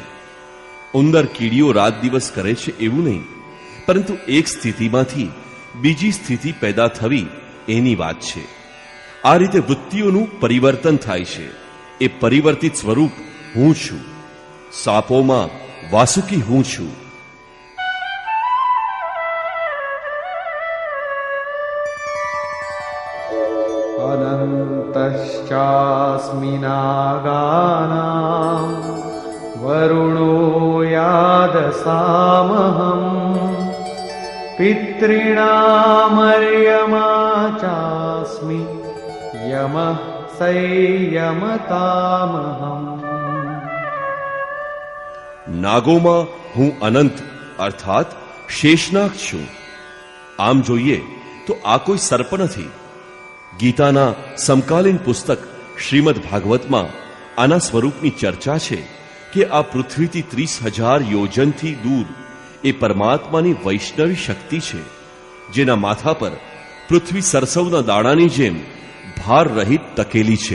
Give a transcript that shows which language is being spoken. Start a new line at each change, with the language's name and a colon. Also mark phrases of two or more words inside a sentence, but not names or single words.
Gujarati: ઉંદર કીડીઓ રાત દિવસ કરે છે એવું નહીં, પરંતુ એક સ્થિતિમાંથી બીજી સ્થિતિ પેદા થવી એની વાત છે. આ રીતે વૃત્તિઓનું પરિવર્તન થાય છે. એ પરિવર્તિત સ્વરૂપ હું છું. સાપોમાં વાસુકી હું છું.
Sanskrit: अनन्तश्चास्मि नागानां वरुणो यादसामहं पितॄणामर्यमा चास्मि यमः संयमतामहम्.
Gujarati: નાગોમાં હું અનંત અર્થાત શેષનાગ છું. આમ જોઈએ તો આ કોઈ સર્પ નથી. ગીતાના સમકાલીન પુસ્તક શ્રીમદ ભાગવતમાં આના સ્વરૂપની ચર્ચા છે કે આ પૃથ્વીથી 30,000 યોજનથી દૂર એ પરમાત્માની વૈષ્ણવી શક્તિ છે, જેના માથા પર પૃથ્વી સરસવના દાણાની જેમ ભાર રહિત ટકેલી છે.